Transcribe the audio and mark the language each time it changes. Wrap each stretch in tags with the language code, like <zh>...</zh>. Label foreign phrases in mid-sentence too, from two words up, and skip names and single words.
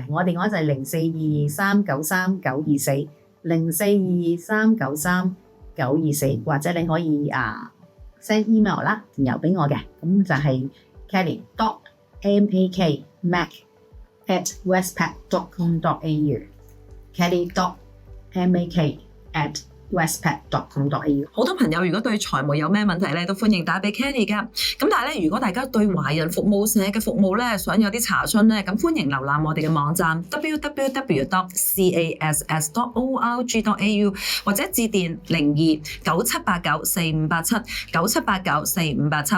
<yue>我電話就係0422393924，0422393924，或者你可以</yue> <en>send email</en> <yue>啦，電郵俾我嘅。咁就係 kelly.mak@westpac.com.au，kelly.mak@westpac.com.au。好多朋友如果對財務有咩問題咧，都歡迎打俾 Kelly 噶。咁但係咧，如果大家對華人服務社嘅服務咧，想有啲查詢咧，咁歡迎瀏覽我哋嘅網站 www.cass.org.au 或者致電029789458797894587。</yue>